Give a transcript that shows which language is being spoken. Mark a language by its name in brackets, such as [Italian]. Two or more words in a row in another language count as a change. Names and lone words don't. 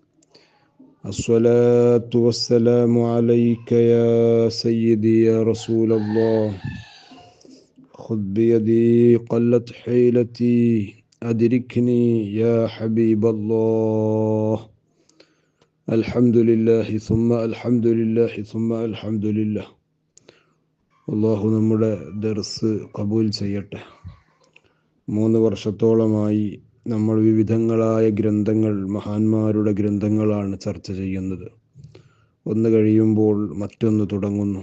[Arabic] الصلاة والسلام عليك يا سيدي يا رسول الله. خذ بيدي قلت حيلتي أدركني يا حبيب الله. الحمد لله ثم الحمد لله ثم الحمد لله. [Malayalam] അള്ളാഹു നമ്മുടെ ദർസ് കബൂൽ ചെയ്യട്ടെ. 3 വർഷത്തോളമായി നമ്മൾ വിവിധങ്ങളായ ഗ്രന്ഥങ്ങൾ, മഹാന്മാരുടെ ഗ്രന്ഥങ്ങളാണ് ചർച്ച ചെയ്യുന്നത്. ഒന്ന് കഴിയുമ്പോൾ മറ്റൊന്ന് തുടങ്ങുന്നു.